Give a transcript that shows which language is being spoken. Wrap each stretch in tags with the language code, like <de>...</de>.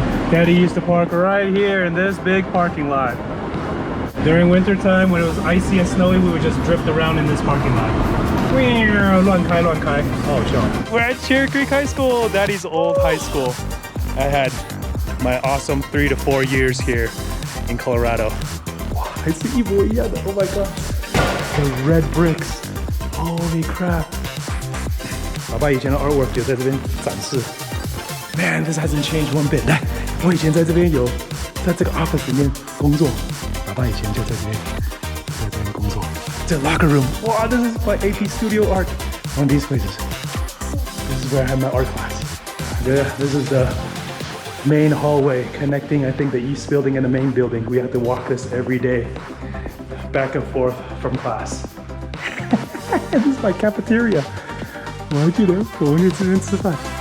<en>Daddy used to park right here in this big parking lot. During winter time, when it was icy and snowy, we would just drift around in this parking lot.</en> <zh>乱开乱开，好好笑。</zh> <en>We're at Cherry Creek High School, Daddy's old high school. I had my awesome 3 to 4 years here in Colorado.</en> <zh>哇，还是一模一样的 ！</zh> <en>Oh my god! The red bricks. Holy crap!</en> <zh>爸爸以前的 artwork 就在这边展示。</zh> <en>Man, this hasn't changed one bit.</en> <zh>来，我以前在这边在这个 office 里面工作。爸爸以前就在这边工作。</zh> <en>这 locker room. Wow, this is my AP studio art. One of these places. This is where I had my art class. Yeah, this is the main hallway connecting, I think, the east building and the main building. We have to walk this every day, back and forth from class. This is my cafeteria.</en> <zh>我还记得我们去这边吃饭。</zh>